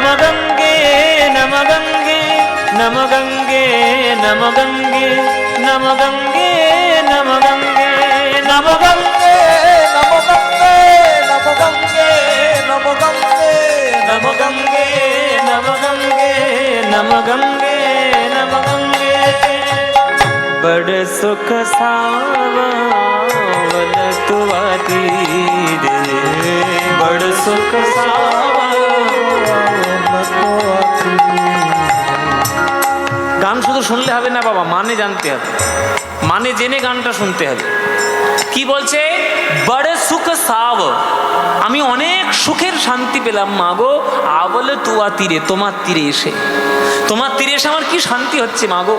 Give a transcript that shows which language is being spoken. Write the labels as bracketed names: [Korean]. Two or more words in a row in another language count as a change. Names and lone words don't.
[Sanskrit] गंगे नम गंगे नम गंगे नम गंगे नम गंगे नम गंगे नम गंगे नम गंगे नम गंगे नम गंगे नम गंगे नम गंगे नम गंगे नम गंगे, [Bangla] বড় সুখ সাবল তুয়া তীরে, বড় সুখ সাবল তুয়া তীরে। গান শুধু শুনলে হবে না বাবা, মানে জানতে হবে, মানে জেনে গানটা শুনতে হবে। কি বলছে? বড় সুখ সাব, আমি অনেক সুখের শান্তি পেলাম মা গো, আবলে তুয়া তীরে, তোমার তীরে এসে, তোমার তীরে এসে আমার কি শান্তি হচ্ছে মা গো।